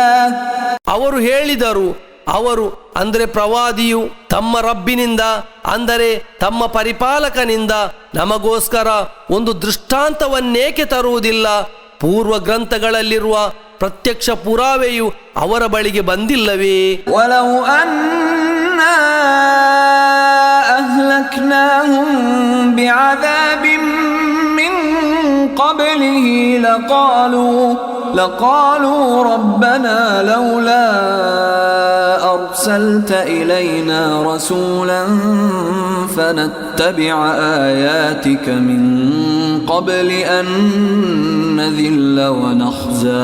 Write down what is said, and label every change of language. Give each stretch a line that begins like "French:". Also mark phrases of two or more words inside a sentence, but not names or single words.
Kannada: ಅವರು ಹೇಳಿದರು, ಅವರು ಅಂದರೆ ಪ್ರವಾದಿಯು ತಮ್ಮ ರಬ್ಬಿನಿಂದ ಅಂದರೆ ತಮ್ಮ ಪರಿಪಾಲಕನಿಂದ ನಮಗೋಸ್ಕರ ಒಂದು ದೃಷ್ಟಾಂತವನ್ನೇಕೆ ತರುವುದಿಲ್ಲ? ಪೂರ್ವ ಗ್ರಂಥಗಳಲ್ಲಿರುವ ಪ್ರತ್ಯಕ್ಷ ಪುರಾವೆಯು ಅವರ ಬಳಿಗೆ ಬಂದಿಲ್ಲವೇ?
Arabic: ولو أنا أهلكناهم بعذاب من قبله لقالوا ربنا لولا أرسلت إلينا رسولا فنتبع آياتك من قبل أن نذل ونخزى.